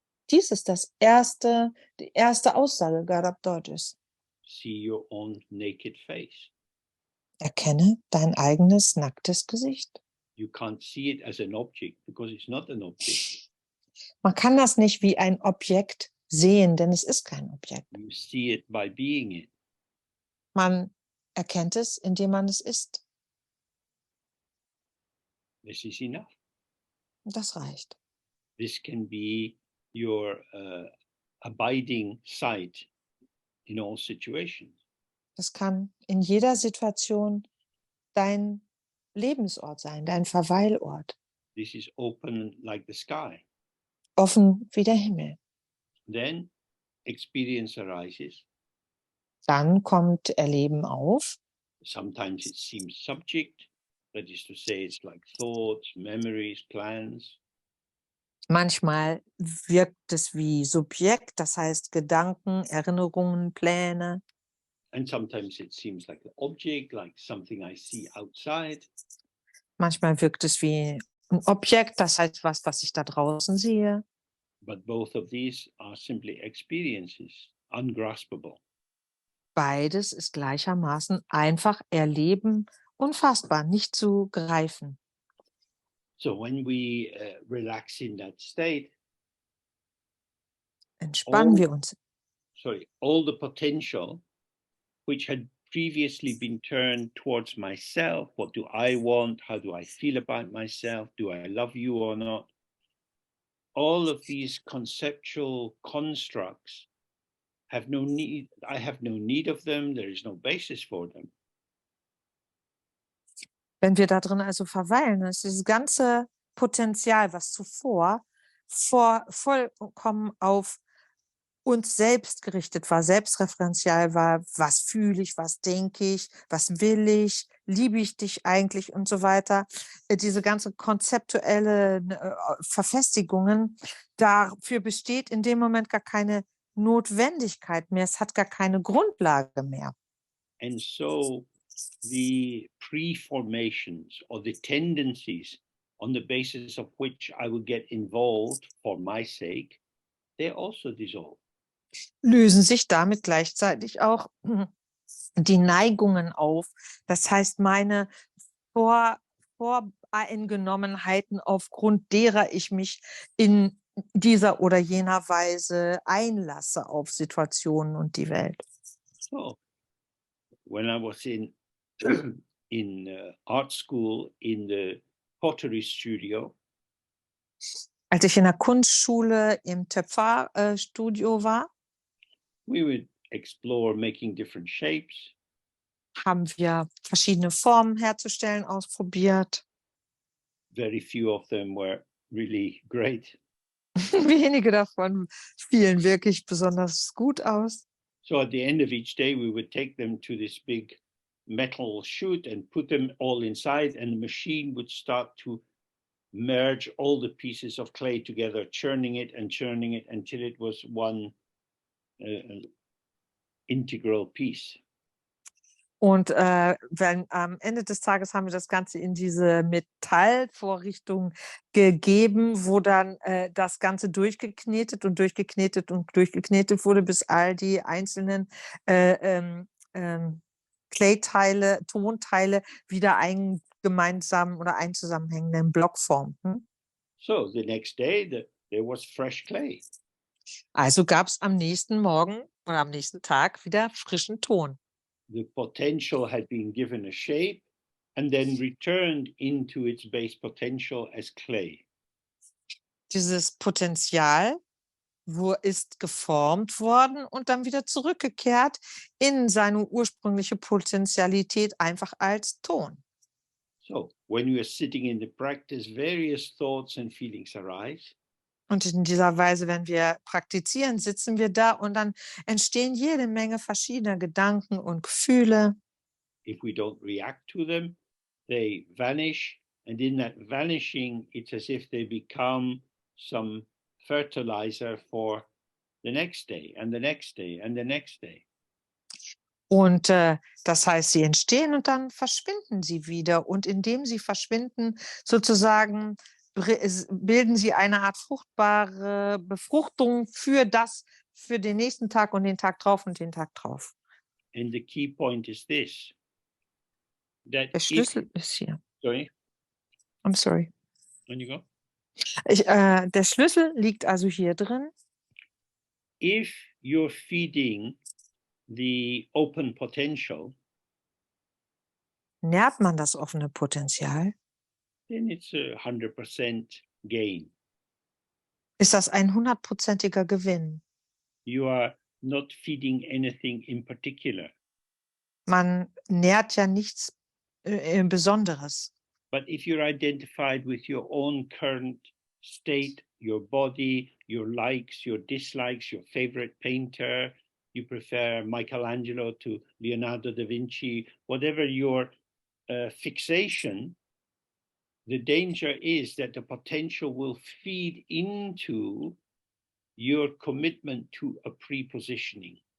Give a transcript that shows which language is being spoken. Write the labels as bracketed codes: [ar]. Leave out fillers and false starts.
[de] Dies ist die erste Aussage Garab Dorjes. [en] See your own naked face. [de] Erkenne dein eigenes nacktes Gesicht. [en] You can't see it as an object because it's not an object. [de] Man kann das nicht wie ein Objekt sehen, denn es ist kein Objekt. [en] You see it by being it. [de] Man erkennt es, indem man es ist. [en] This is enough. [de] Und das reicht. [en] This can be your abiding sight in all situations. [de] Das kann in jeder Situation dein Lebensort sein, dein Verweilort. [en] This is open like the sky. [de] Offen wie der Himmel. [en] Then experience arises. [de] Dann kommt Erleben auf. [en] Sometimes it seems subject, that is to say, it's like thoughts, memories, plans. [de] Manchmal wirkt es wie Subjekt, das heißt Gedanken, Erinnerungen, Pläne. [en] And sometimes it seems like an object, like something I see outside. [de] Manchmal wirkt es wie ein Objekt, das heißt was ich da draußen sehe. [en] But both of these are simply experiences, ungraspable. [de] Beides ist gleichermaßen einfach erleben, unfassbar, nicht zu greifen. [en] So when we relax in that state, [de] Entspannen wir uns. [en] All the potential which had previously been turned towards myself, what do I want, how do I feel about myself, do I love you or not, all of these conceptual constructs have no need, I have no need of them, there is no basis for them. [de] Wenn wir da drin also verweilen, ist dieses ganze Potenzial, was zuvor vollkommen auf uns selbst gerichtet war, selbstreferenzial war, was fühle ich, was denke ich, was will ich, liebe ich dich eigentlich und so weiter. Diese ganze konzeptuelle Verfestigungen, dafür besteht in dem Moment gar keine Notwendigkeit mehr, es hat gar keine Grundlage mehr. [en] And so the preformations or the tendencies on the basis of which I will get involved for my sake, they also dissolve. [de] Lösen sich damit gleichzeitig auch die Neigungen auf. Das heißt, meine Eingenommenheiten, aufgrund derer ich mich in dieser oder jener Weise einlasse auf Situationen und die Welt. [en] So when I was in art school in the pottery studio, [de] Als ich in der Kunstschule im Töpferstudio war, [en] we would explore making different shapes. [de] haben wir verschiedene Formen herzustellen ausprobiert. [en] Very few of them were really great. [de] Wenige davon fielen wirklich besonders gut aus. [en] So at the end of each day, we would take them to this big metal chute and put them all inside, and the machine would start to merge all the pieces of clay together, churning it until it was one integral piece. [de] Und wenn am Ende des Tages haben wir das Ganze in diese Metallvorrichtung gegeben, wo dann das Ganze durchgeknetet und durchgeknetet und durchgeknetet wurde, bis all die einzelnen Clayteile, Tonteile wieder einen gemeinsamen oder einen zusammenhängenden Block formten. [en] So the next day, there was fresh clay. [de] Also gab es am nächsten Morgen oder am nächsten Tag wieder frischen Ton. [en] The potential had been given a shape and then returned into its base potential as clay. [de] Dieses Potenzial ist geformt worden und dann wieder zurückgekehrt in seine ursprüngliche Potentialität, einfach als Ton. [en] So when you are sitting in the practice, various thoughts and feelings arise. [de] Und in dieser Weise, wenn wir praktizieren, sitzen wir da und dann entstehen jede Menge verschiedener Gedanken und Gefühle. [en] If we don't react to them, they vanish. And in that vanishing, it's as if they become some fertilizer for the next day and the next day and the next day. [de] Und das heißt, sie entstehen und dann verschwinden sie wieder. Und indem sie verschwinden, sozusagen bilden sie eine Art fruchtbare Befruchtung für den nächsten Tag und den Tag drauf und den Tag drauf. [en] And the key point is this. That [de] Der Schlüssel ist hier. [en] sorry, I'm sorry. when you go. [de] Der Schlüssel liegt also hier drin. [en] If you're feeding the open potential, [de] Nährt man das offene Potenzial, [en] then it's 100% gain. [de] ist das ein 100%iger Gewinn. [en] You are not feeding anything in particular. [de] Man nährt ja nichts Besonderes. [en] But if you're identified with your own current state, your body, your likes, your dislikes, your favorite painter, you prefer Michelangelo to Leonardo da Vinci, whatever your fixation, the danger is that the potential will feed into your commitment to a pre-positioning.